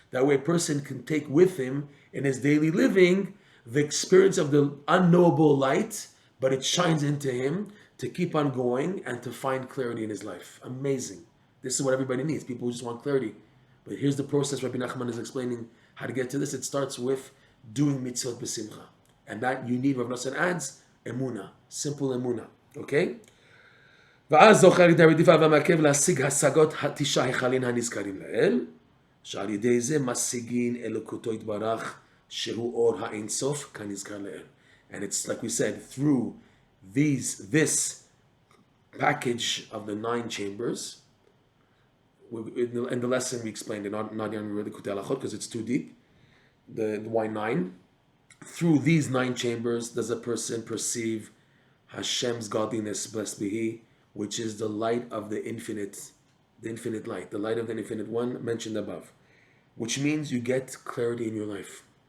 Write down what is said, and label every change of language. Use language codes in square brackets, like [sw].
[en] That way a person can take with him in his daily living the experience of the unknowable light, but it shines into him to keep on going and to find clarity in his life. Amazing. This is what everybody needs. People just want clarity. But here's the process Rabbi Nachman is explaining how to get to this. It starts with doing mitzvot b'simcha. And that you need, Reb Noson adds, Emunah. Simple Emunah. Okay? [he] ואז זוכה על ידי הרדיפה והמעכב להשיג השגות התשעה היכלים הנזכרים לאל, שעל ידי זה משיגין אלוקותו יתברך, שהוא אור האינסוף כנזכר לאל. [en] And it's like we said, through this package of the 9 chambers, in the lesson we explained it, not in Likutey Halakhot because it's too deep, the why 9. Through these 9 chambers does a person perceive Hashem's godliness, blessed be He, which is the light of the infinite light, the light of the infinite one mentioned above, which means you get clarity in your life.